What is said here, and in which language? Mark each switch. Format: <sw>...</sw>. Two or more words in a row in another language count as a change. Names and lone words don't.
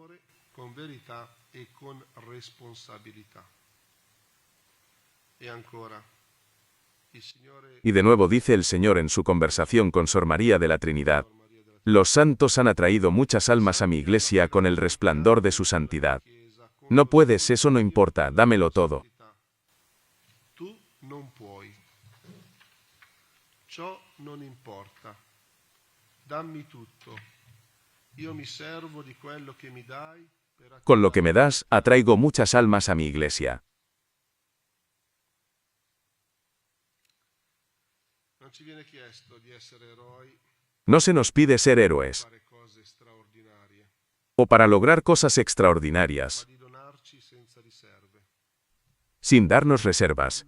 <es>Y de nuevo dice el Señor en su conversación con Sor María de la Trinidad: los santos han atraído muchas almas a mi iglesia con el resplandor de su santidad. No puedes, eso no importa, dámelo todo.</es> <it>Ciò non importa. Dammi tutto. Io mi servo di quello che mi dai.</it> <es>Con lo que me das, atraigo muchas almas a mi iglesia. No se nos pide ser héroes o para lograr cosas extraordinarias, sin darnos reservas.</es>